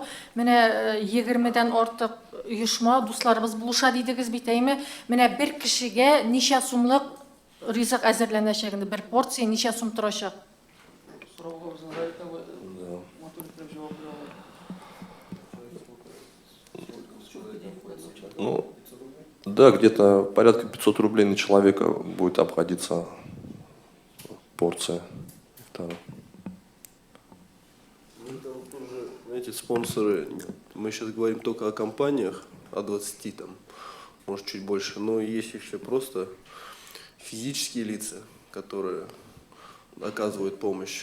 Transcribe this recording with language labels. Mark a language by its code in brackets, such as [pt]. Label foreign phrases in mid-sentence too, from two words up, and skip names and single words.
[tt] Менә 20дән артык оешма, дусларыбыз булыша дидегез бит, әйме? Менә бер кешегә ничә сумлык ризык әзерләнәчәк инде? Бер порция ничә сум торачак? Сорауга безнең районда матур җавап бирә. [ru] Да, где-то порядка 500 рублей на человека будет обходиться порция ифтара. Знаете, спонсоры, мы сейчас говорим только о компаниях, о 20 там, может чуть больше, но есть еще просто физические лица, которые оказывают помощь.